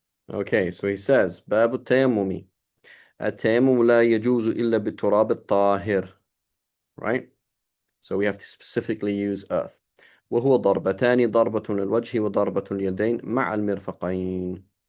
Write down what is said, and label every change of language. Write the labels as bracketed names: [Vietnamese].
[English] Okay, so he says [Arabic] باب التيمم. التيمم لا يجوز إلا بالتراب الطاهر. [English] Right? So we have to specifically use earth. [Arabic] وهو ضربتان ضربة للوجه وضربة اليدين مع المرفقين.